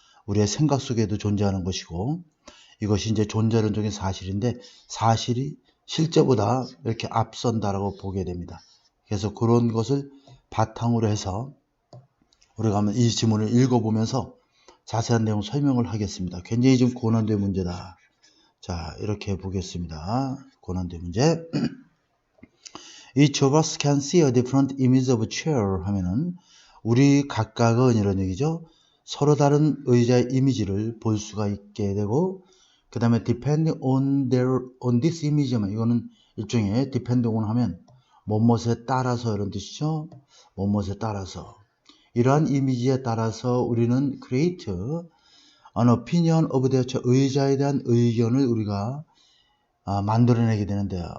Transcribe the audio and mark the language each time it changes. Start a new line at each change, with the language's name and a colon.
Korean: 우리의 생각 속에도 존재하는 것이고, 이것이 이제 존재론적인 사실인데, 사실이 실제보다 이렇게 앞선다라고 보게 됩니다. 그래서 그런 것을 바탕으로 해서 우리가 한번 이 지문을 읽어보면서 자세한 내용 설명을 하겠습니다. 굉장히 좀 고난도의 문제다. 자, 이렇게 보겠습니다. 고난도의 문제.
English: Each of us can see a different image of a chair
Korean: 하면은, 우리 각각은, 이런 얘기죠. 서로 다른 의자의 이미지를 볼 수가 있게 되고, 그 다음에
English: depending on this image
Korean: 하면, 이거는 일종의
English: depending on
Korean: 하면 뭐뭇에 따라서 이런 뜻이죠. 뭐뭇에 따라서, 이러한 이미지에 따라서 우리는
English: create an opinion of their chair,
Korean: 의자에 대한 의견을 우리가 만들어내게 되는데요.